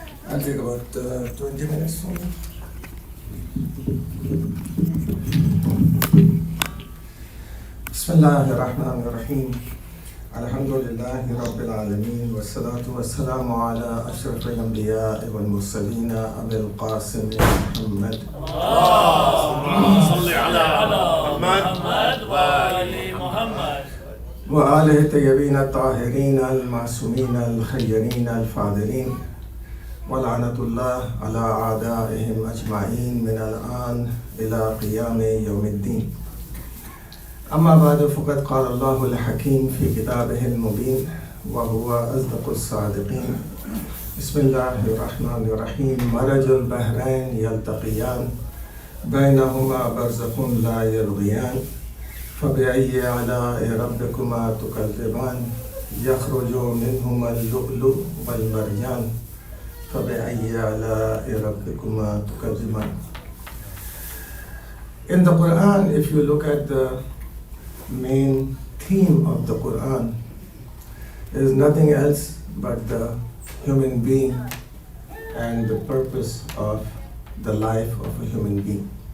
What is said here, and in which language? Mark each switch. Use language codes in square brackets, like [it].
[en] I'll take about 20 minutes from now. [ar] بسم الله الرحمن الرحيم الحمد لله رب العالمين والصلاة والسلام على أشرف الأنبياء والمرسلين أبي القاسم محمد. اللهم صل على محمد وآل محمد. وآله الطيبين الطاهرين المعصومين الخيرين الفاضلين ولعنة الله على أعدائهم أجمعين من الآن إلى قيام يوم الدين. أما بعد فقد قال الله الحكيم في كتابه المبين وهو أصدق الصادقين. بسم الله الرحمن الرحيم. مرج البحرين يلتقيان بينهما برزخ لا يبغيان فبأي آلاء ربكما تكذبان يخرج منهما اللؤلؤ والمرجان فبأي آلاء ربكما تكذبان. [en] In the Quran, if you look at the main theme of the Quran, is nothing else but the human being and the purpose of the life of a human being.